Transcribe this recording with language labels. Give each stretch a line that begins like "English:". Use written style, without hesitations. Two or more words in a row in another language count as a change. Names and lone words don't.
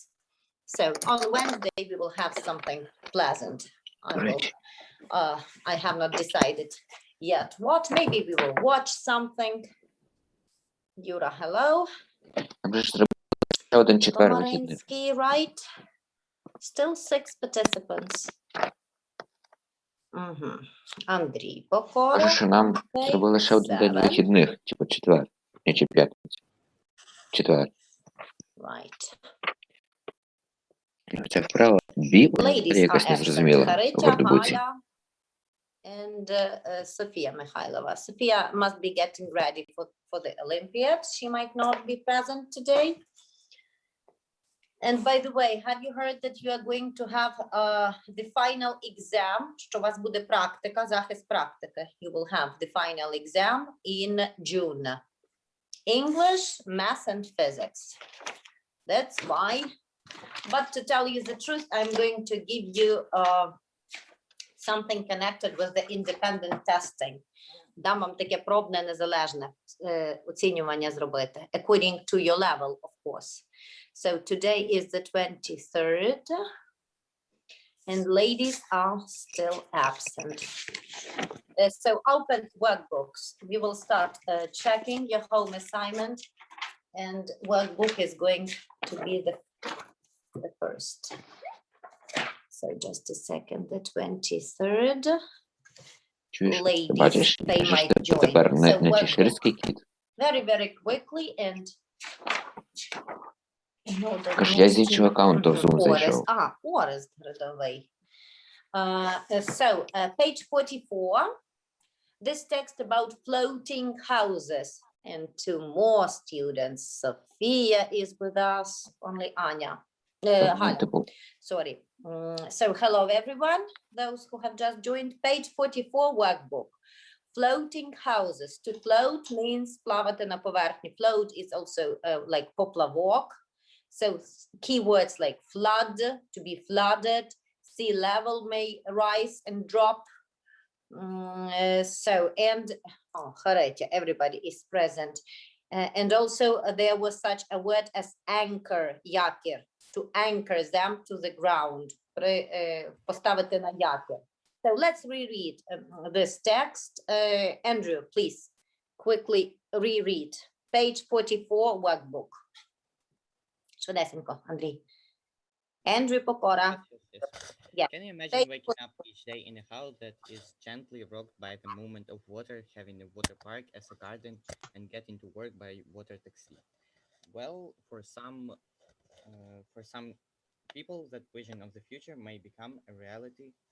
English: So on Wednesday, we will have something pleasant. I have not decided yet what. Maybe we will watch something. Yura, hello. Komarinsky, right? Still 6 participants.
Ukrainian: Андрій Покора. Кажу, що нам треба лише один день вихідних, типу четвер, чи п'ятниця. Четвер.
English: Right.
Ukrainian: Ця вправа якась незрозуміла в Вордбуці.
English: And Sofia Mikhailova. Sofia must be getting ready for the Olympiads. She might not be present today. And by the way, have you heard that you are going to have the final exam?
Ukrainian: Що у вас буде практика, захист практики.
English: You will have the final exam in June. English, math, and physics. That's why. But to tell you the truth, I'm going to give you something connected with the independent testing.
Ukrainian: Дам вам таке пробне незалежне оцінювання зробити,
English: according to your level, of course. So today is the 23rd, and ladies are still absent. So open workbooks. We will start checking your home assignment, and workbook is going to be the first. So just a second, the 23rd. Ladies, they might join. So workbook. Very, very quickly and
Ukrainian: Я з іншого аккаунту в Zoom зайшов. Орест родовий.
English: So, page 44. This text about floating houses. And 2 more students. Sophia is with us. Only Anya. Sorry. So, hello everyone. Those who have just joined. Page 44 workbook. Floating houses. To float means
Ukrainian: плавати на поверхні.
English: Float is also like поплавок. So keywords like flood, to be flooded, sea level may rise and drop. Everybody is present. And also there was such a word as anchor, yakir, to anchor them to the ground.
Ukrainian: Поставити на якір.
English: So let's reread this text. Andrew, please quickly reread. Page 44 workbook. Швидесенько, Андрій. Andrew Покора. Yeah. Can you imagine waking up each day in a house that is gently rocked by the movement of water, having a water park as a garden, and getting to work by water taxi? Well, for some people, that vision of the future may become a reality.